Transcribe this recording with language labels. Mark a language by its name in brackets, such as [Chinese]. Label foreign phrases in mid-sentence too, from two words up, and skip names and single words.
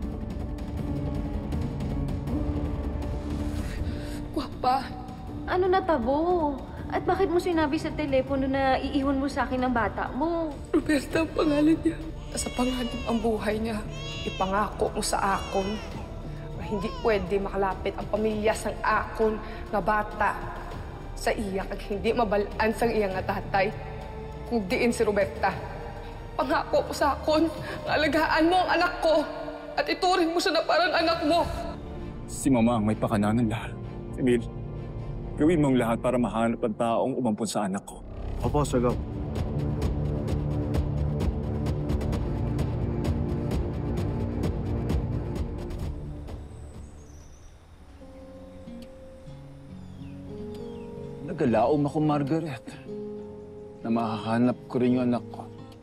[Filipino] Guwapa, Ano natabo? At bakit mo sinabi sa telepono na iiwan mo sa akin ang bata mo? Roberta ang pangalan niya. Sa panganib ang buhay niya. [Hiligaynon] Ipangako mo sa akon na [Filipino] hindi pwede makalapit [Hiligaynon] ang pamilya sang akon nga bata sa iya kag hindi mabalaan sang iya nga tatay kung diin si Roberta. [Filipino] Pangako mo sa akon na alagaan mo ang anak ko at ituring mo siya na parang anak mo. Si Mama ang may pakananan lahat. Emil, gawin mo ang lahat para mahanap ang taong umampun sa anak ko. Opo, Sir. [Hiligaynon] Nagalaom ako, [Filipino] Margaret, na mahahanap ko rin yung anak ko.